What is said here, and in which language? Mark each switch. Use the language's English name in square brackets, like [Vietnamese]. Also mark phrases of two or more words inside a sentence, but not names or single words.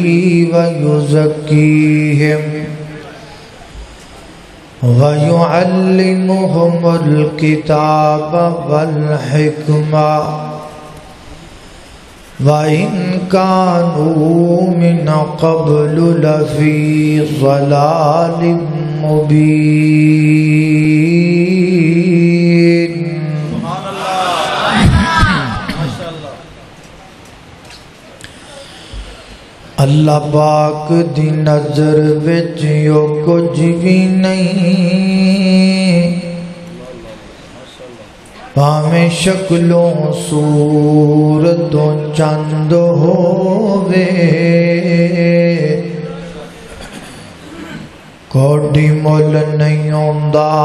[Arabic] ویزکیہم وَيُعَلِّمُهُمُ الْكِتَابَ وَالْحِكْمَةَ وَإِنْ كَانُوا مِنْ قَبْلُ لَفِي ضَلَالٍ مُبِينٍ۔ [Punjabi] اللہ پاک دی نظر وچ یو [Urdu] کچھ بھی نہیں، [Punjabi] بھاویں شکلوں صورتوں چند ہووے، کوئی مول نہیں ہوندا